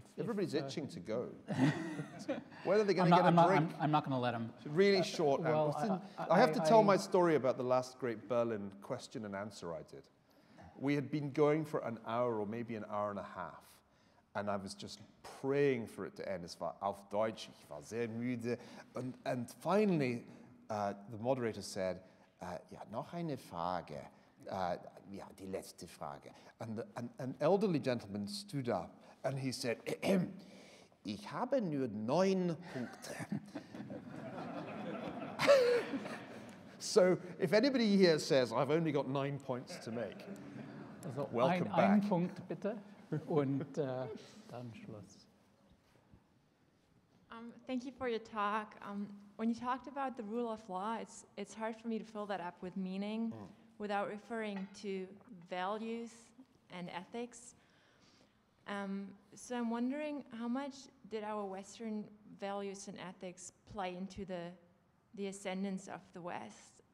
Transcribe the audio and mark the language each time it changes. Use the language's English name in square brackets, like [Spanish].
[English] Everybody's itching to go. When are they going to get a drink? I'm not going to let them. Really short. Well, I have to tell my story about the last great Berlin question and answer I did. We had been going for an hour or maybe an hour and a half. And I was just praying for it to end. [German] Es war auf Deutsch, ich war sehr müde. [English] And finally, the moderator said, [German] ja, noch eine Frage. Ja, die letzte Frage. [English] And an elderly gentleman stood up and he said, [German] ich habe nur 9 Punkte. [English] So if anybody here says, I've only got 9 points to make, also, welcome back. [German] Ein Punkt bitte und dann Schluss. [English] Thank you for your talk. When you talked about the rule of law, it's hard for me to fill that up with meaning without referring to values and ethics. So I'm wondering, how much did our Western values and ethics play into the ascendance of the West?